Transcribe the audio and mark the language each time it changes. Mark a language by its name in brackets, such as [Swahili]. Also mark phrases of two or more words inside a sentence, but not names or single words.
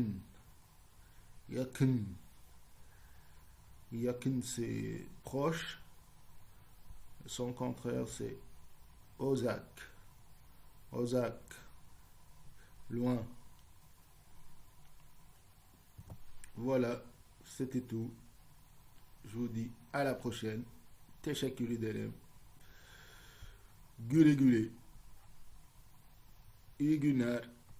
[Turkish] Yakin. Yakin, [French] c'est proche. Son contraire, c'est Ozak. Ozak. Loin. Voilà, c'était tout. Je vous dis à la prochaine. [Turkish] Teşekkür ederim. Güle güle. İyi günler.